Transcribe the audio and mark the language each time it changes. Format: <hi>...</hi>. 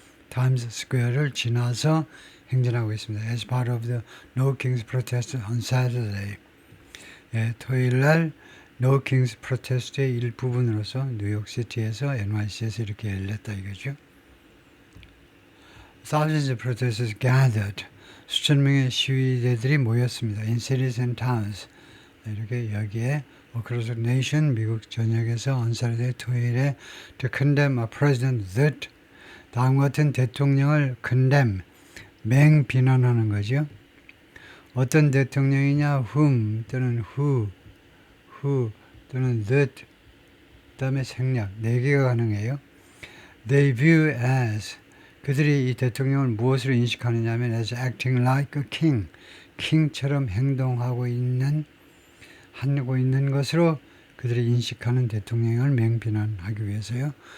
<ko>타임스퀘어를 지나서 행진하고 있습니다.</ko> <en>As part of the No Kings protest on Saturday.</en> <ko>토요일 날 No Kings protest의 일부분으로서 뉴욕시티에서 NYC에서 이렇게 열렸다 이거죠.</ko> <en>Thousands of protesters gathered.</en> <ko>수천 명의 시위대들이 모였습니다.</ko> <en>In cities and towns.</en> <ko>이렇게 여기에</ko> <en>across the nation,</en> <ko>미국 전역에서</ko> <en>on Saturday,</en> <ko>토요일에</ko> <en>to condemn a president that</en> <ko>다음과 같은 대통령을 condemn, 맹비난하는 거죠. 어떤 대통령이냐, whom 또는 who 또는 that, 그 다음에 생략, 4개가 가능해요.</ko> <en>They view as,</en> <ko>그들이 이 대통령을 무엇으로 인식하느냐 하면</ko> <en>as acting like a king,</en> <ko>킹처럼 행동하고 있는 것으로 그들이 인식하는 대통령을 맹비난하기 위해서요.</ko>